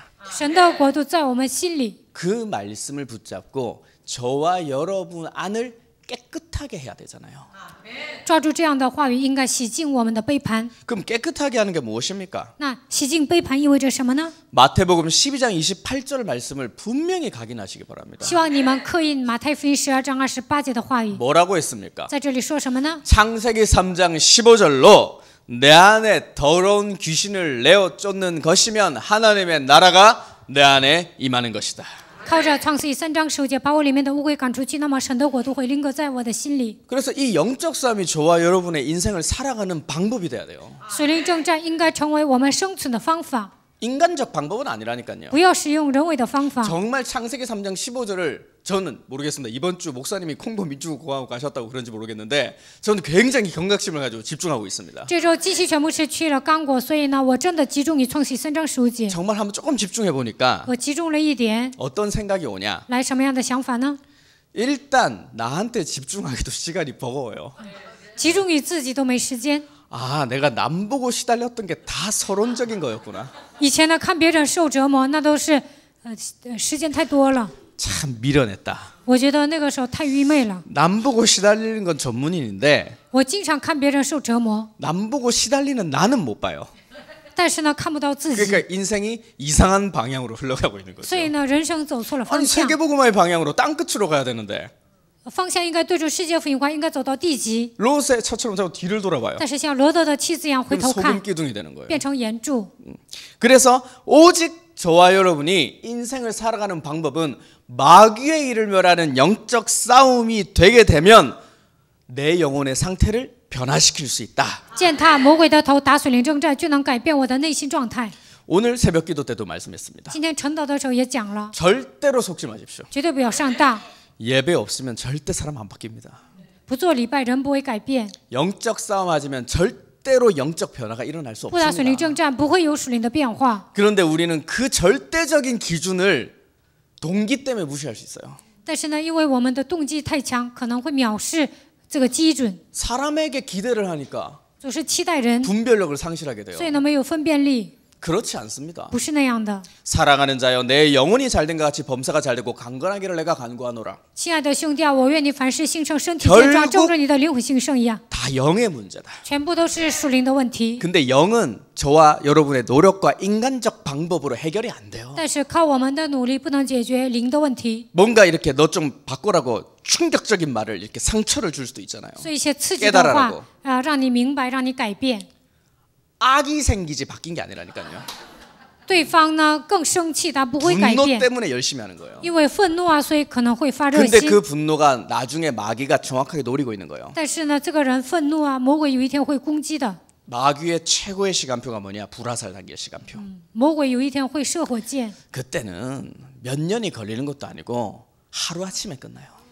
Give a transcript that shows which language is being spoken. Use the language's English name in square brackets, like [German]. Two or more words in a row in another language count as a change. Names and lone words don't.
[Chinese] 神的国度在我们心里， [Korean] 그 말씀을 붙잡고 저와 여러분 안을 깨끗하게 해야 되잖아요. [Chinese] 抓住这样的话语，应该洗净我们的杯盘。 [Korean] 그럼 깨끗하게 하는 게 무엇입니까? [Chinese] 那洗净杯盘意味着什么呢？ [Korean] 마태복음 12장 28절 말씀을 분명히 각인하시기 바랍니다. [Chinese] 希望你们刻印马太福音12章28节的话语。 [Korean] 뭐라고 했습니까? [Chinese] 在这里说什么呢？ [Korean] 창세기 3장 15절로 내 안에 더러운 귀신을 내어 쫓는 것이면 하나님의 나라가 내 안에 임하는 것이다. [Chinese] 靠着创世记3章15节把我里面的污秽赶出去，那么神的国度会临格在我的心里。 [Korean] 그래서 이 영적 싸움이 저와 여러분의 인생을 살아가는 방법이 돼야 돼요. [Chinese] 水灵征战应该成为我们生存的方法， [Korean] 인간적 방법은 아니라니까요. [Chinese] 不要使用人为的方法。 [Korean] 정말 창세기 3장 15절을 저는 모르겠습니다. 이번 주 목사님이 콩고 민주공화국 가셨다고 그런지 모르겠는데 저는 굉장히 경각심을 가지고 집중하고 있습니다. [Chinese] 这周继续全部是去了刚果，所以呢，我真的集中于创世记3章15节。 [Korean] 정말 한번 조금 집중해 보니까 [Chinese] 我集中了一点， [Korean] 어떤 생각이 오냐? [Chinese] 来什么样的想法呢？ [Korean] 일단 나한테 집중하기도 시간이 버거워요. [Chinese] 集中于自己都没时间。 [Korean] 아, 내가 남 보고 시달렸던 게 다 서론적인 거였구나. [Chinese] 以前呢，看别人受折磨，那都是时间太多了。 [Korean] 참 미련했다. [Chinese] 我觉得那个时候太愚昧了。 [Korean] 남 보고 시달리는 건 전문인인데 [Chinese] 我经常看别人受折磨， [Korean] 남 보고 시달리는 나는 못 봐요. [Chinese] 但是呢，看不到自己， [Korean] 그러니까 인생이 이상한 방향으로 흘러가고 있는 거죠. [Chinese] 所以呢，人生走错了方 [Korean] 아니 [Chinese] 向。 [Korean] 세계복음화의 방향으로 땅 끝으로 가야 되는데 [Chinese] 方向应该对准世界福音化，应该走到地极。 [Korean] 롯의 처처럼 자꾸 뒤를 돌아봐요. [Chinese] 但是像罗德的妻子一样回 [Korean] 그럼 [Chinese] 头 [Korean] 소금 [Chinese] 看， [Korean] 기둥이 되는 거예요. [Chinese] 变成岩柱。 [Korean] 그래서 오직 저와 여러분이 인생을 살아가는 방법은 마귀의 일을 멸하는 영적 싸움이 되게 되면 내 영혼의 상태를 변화시킬 수 있다. [Chinese] 践踏魔鬼的头，打水灵征战，就能改变我的内心状态。 [Korean] 오늘 새벽 기도 때도 말씀했습니다. [Chinese] 今天晨祷的时候也讲了， [Korean] 절대로 속지 마십시오. [Chinese] 绝对不要上当， [Korean] 예배 없으면 절대 사람 안 바뀝니다. [Chinese] 不做礼拜人不会改变， [Korean] 영적 싸움 하지면 절대로 영적 변화가 일어날 수 [Chinese] 不打水灵 [Korean] 없습니다. [Chinese] 征战不会有属灵的变化。 [Korean] 그런데 우리는 그 절대적인 기준을 동기 때문에 무시할 수 있어요. [Chinese] 但是呢，因为我们的动机太强，可能会藐视这个基准， [Korean] 사람에게 기대를 하니까 [Chinese] 总是期待人， [Korean] 분별력을 상실하게 돼요. [Chinese] 所以呢没有分辨力， [Korean] 그렇지 않습니다. [Chinese] 不是那样的。 [Korean] 사랑하는 자여 내 영혼이 잘된 것 같이 범사가 잘되고 강건하기를 내가 간구하노라. [Chinese] 亲爱的兄弟啊，我愿你凡事兴盛，身体健壮，正如你的灵魂兴盛一样， [Korean] 다 영의 문제다. [Chinese] 全部都是属灵的问题。 [Korean] 근데 영은 저와 여러분의 노력과 인간적 방법으로 해결이 안 돼요. [Chinese] 但是靠我们的努力不能解决灵的问题， [Korean] 뭔가 이렇게 너 좀 바꾸라고 충격적인 말을 이렇게 상처를 줄 수도 있잖아요. [Chinese] 所以一些刺激的话 [Korean] 깨달으라고 [Chinese] 让你明白，让你改变。 [Korean] 악이 생기지 바뀐 게 아니라니까요. [Chinese] 对方呢更生气，他不会改 [Korean] 분노 [Chinese] 变， [Korean] 때문에 열심히 하는 거예요. [Chinese] 因为愤怒啊，所以可能会发热 [Korean] 근데 [Chinese] 心。 [Korean] 그 분노가 나중에 마귀가 정확하게 노리고 있는 거예요. [Chinese] 但是呢，这个人愤怒啊，魔鬼有一天会攻击的， [Korean] 마귀의 최고의 시간표가 뭐냐? 불화살 단계의 시간표. [Chinese] 魔鬼有一天会射火箭。 [Korean] 그때는 몇 년이 걸리는 것도 아니고 하루아침에 끝나요.